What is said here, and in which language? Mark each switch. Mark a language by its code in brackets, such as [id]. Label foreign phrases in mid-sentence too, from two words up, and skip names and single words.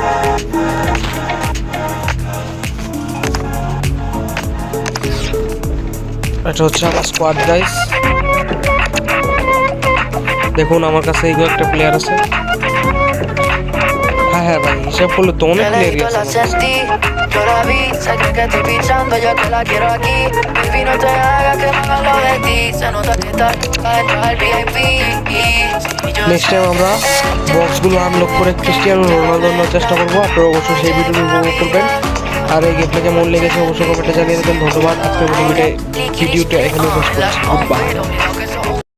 [bn] এটা হচ্ছে আমার [en] squad guys. [bn] দেখুন আমার কাছে এই একটা প্লেয়ার আছে। হ্যাঁ ভাই, হিসাব করলে তো অনেক প্লেয়ারই আছে। [es] Yo la vi, se cree que estoy pichando, yo que la quiero aquí. Baby, no te hagas que no hablo de ti. Se nota que estás dentro del VIP. [en] next time [bn] আমরা বক্সগুলো আনলক করে ক্রিস্টিয়ানো রোনালদো নেওয়ার চেষ্টা করবো। আপনারা অবশ্যই সেই ভিডিওটি উপভোগ করবেন। আর এই গেমটা কেমন লেগেছে অবশ্যই কমেন্টে জানিয়ে দেবেন। ধন্যবাদ। আজকের ভিডিওটা এখানে শেষ করছি। [en] good bye.